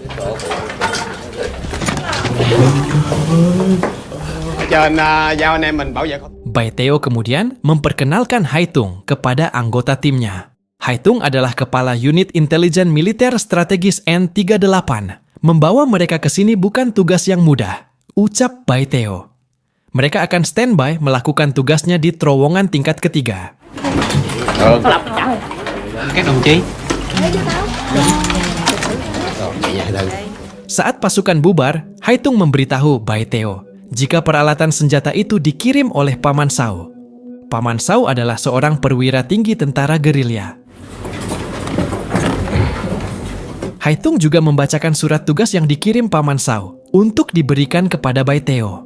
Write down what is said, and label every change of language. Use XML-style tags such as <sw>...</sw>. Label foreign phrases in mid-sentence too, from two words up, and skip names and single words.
<id>Bai Teo kemudian memperkenalkan Hai Tung kepada anggota timnya. Hai Tung adalah kepala unit intelijen militer strategis N38. Membawa mereka ke sini bukan tugas yang mudah, ucap Bai Teo. Mereka akan standby melakukan tugasnya di terowongan tingkat ketiga.</id> <vi>Các đồng chí.</vi> <id>Saat pasukan bubar, Hai Tung memberitahu Bai Teo jika peralatan senjata itu dikirim oleh Paman Sao. Paman Sao adalah seorang perwira tinggi tentara gerilya. Hai Tung juga membacakan surat tugas yang dikirim Paman Sao untuk diberikan kepada Bai Teo.</id>